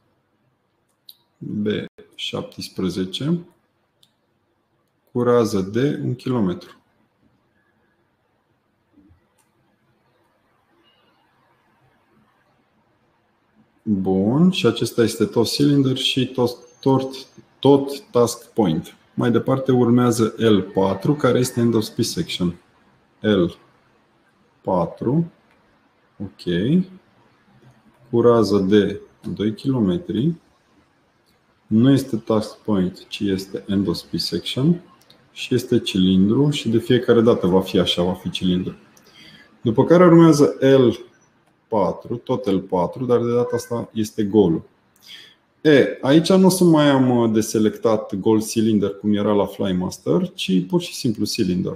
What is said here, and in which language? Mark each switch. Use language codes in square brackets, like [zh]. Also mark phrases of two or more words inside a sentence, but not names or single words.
[ro] B17 cu rază de 1 km. Bun, și acesta este tot cylinder și tot [en] task point. [ro] Mai departe urmează L4, care este [en] end of speed section. [ro] L4, OK, cu rază de 2 km. Nu este [en] task point, [ro] ci este [en] end of speed section [ro] și este cilindru și de fiecare dată va fi așa, va fi cilindru. După care urmează L4, tot L4, dar de data asta este golul. Aici nu o să mai am de selectat gol cylinder cum era la Flymaster, ci pur și simplu cylinder.